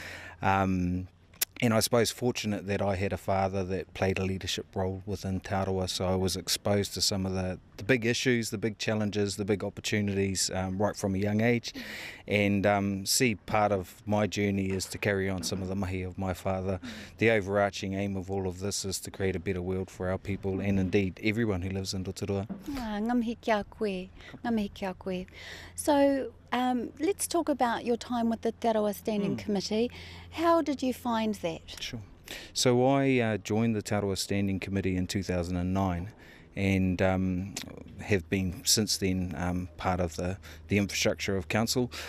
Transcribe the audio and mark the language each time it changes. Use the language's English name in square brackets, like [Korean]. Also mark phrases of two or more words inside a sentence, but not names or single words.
[English] And I suppose fortunate that I had a father that played a leadership role within Te Aroa, so I was exposed to some of the big issues, the big challenges, the big opportunities right from a young age, and see part of my journey is to carry on some of the mahi of my father. The overarching aim of all of this is to create a better world for our people and indeed everyone who lives in Rotorua. [Māori] Ngā mihi kia koe, ngā mihi kia koe. [English] So let's talk about your time with the Te Aroha Standing Committee. How did you find that? Sure. So I joined the Te Aroha Standing Committee in 2009 and have been since then part of the infrastructure of council.